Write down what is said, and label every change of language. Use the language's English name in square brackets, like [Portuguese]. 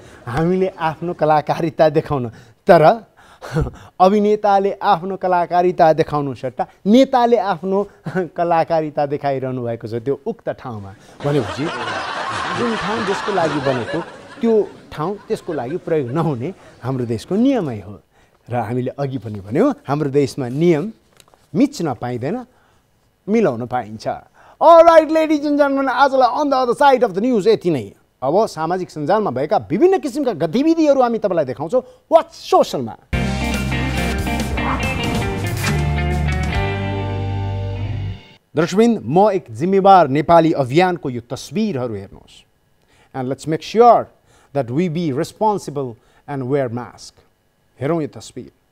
[Nepali] हामीले आफ्नो कलाकारिता देखाउन, तर अभिनेताले आफ्नो कलाकारिता देखाउनु सट्टा नेताले आफ्नो कलाकारिता देखाइरहनु भएको छ त्यो उक्त ठाउँमा। भनेपछि जुन ठाउँ जसको लागि बनेको त्यो ठाउँ त्यसको लागि प्रयोग नहुने हाम्रो देशको नियमै हो। र हामीले अघि पनि भन्यौँ, हाम्रो देशमा नियम मिच्न पाइँदैन, मिलाउन पाइन्छ। [English] alright ladies and gentlemen, [Nepali] आजलाई on the other side of the news यति नै। अब सामाजिक सञ्जालमा भएका विभिन्न किसिमका गतिविधिहरू हामी तपाईँलाई देखाउँछौँ वाच सोसलमा। दर्शकवृन्द, म एक जिम्मेवार नेपाली अभियानको यो तस्बिरहरू हेर्नुहोस्। [English] And let's make sure that we be responsible and wear mask. [Nepali] हेरौँ यो तस्बिर।